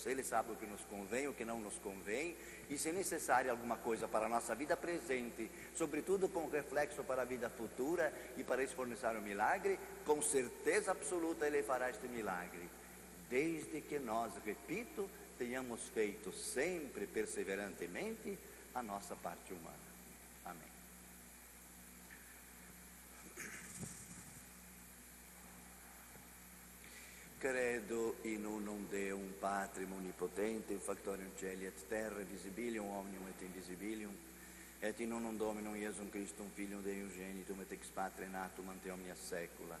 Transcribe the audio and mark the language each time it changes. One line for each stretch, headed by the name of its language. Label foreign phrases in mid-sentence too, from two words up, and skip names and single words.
Portuguese: Ele sabe o que nos convém, o que não nos convém. E se necessário alguma coisa para a nossa vida presente, sobretudo com reflexo para a vida futura, e para isso fornecer um milagre, com certeza absoluta Ele fará este milagre, desde que nós, repito, tenhamos feito sempre perseverantemente a nossa parte humana. Amém.
Latin: Credo in unum Deum Patrem omnipotentem, factorium celi et terrae, visibilium omnium et invisibilium, et in unum Dominum Iesum Christum, Filium Dei Unigenitum, et ex Patre natum ante omnia saecula.